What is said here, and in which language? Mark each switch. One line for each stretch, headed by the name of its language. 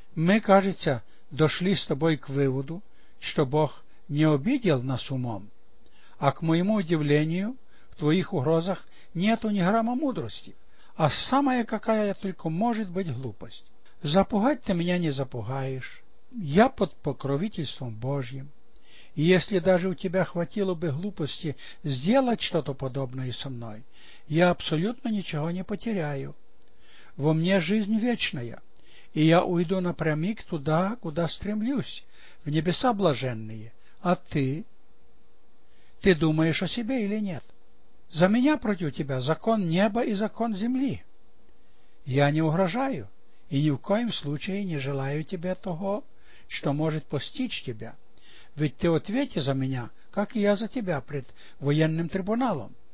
Ukrainian: Ми, кажеться, дійшли з тобою к виводу, що Бог не обіділ нас умом, а к моєму удивленню в твоїх угрозах нету ні грама мудрості, а сама яка я тільки може бути глупость. Запугать ти мене не запугаєш, я під покровительством Божьим, і якщо даже у тебе хватило би глупості зробити щось подобне зі мною, я абсолютно нічого не потеряю.
Russian: Во мне жизнь вечная, і я уйду напрямик туда, куда стремлюсь, в небеса блаженные.
Ukrainian: А ти думаєш о себе или нет? За мене проти тебе закон неба і закон землі. Я не угрожаю і ні в коєм случаї не желаю тебе того, що може постичь тебе. Ведь ти ответи за мене, як і я за тебе пред воєнним трибуналом.